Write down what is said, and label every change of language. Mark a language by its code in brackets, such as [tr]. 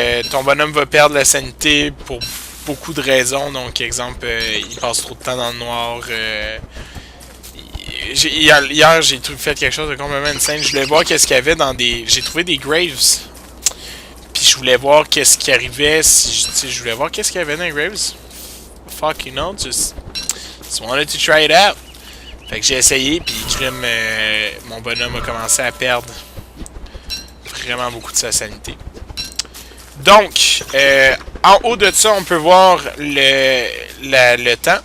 [fr] Ton bonhomme va perdre la sanité pour beaucoup de raisons. Donc exemple, il passe trop de temps dans le noir. Hier j'ai fait quelque chose de complètement insane. Je voulais voir qu'est-ce qu'il y avait dans des... J'ai trouvé des graves. Puis je voulais voir qu'est-ce qui arrivait si je voulais voir qu'est-ce qu'il y avait dans les graves. [en] Fuck, you know, just wanted to try it out. [fr] Fait que j'ai essayé, puis mon bonhomme a commencé à perdre vraiment beaucoup de sa sanité. Donc, en haut de ça, on peut voir le temps.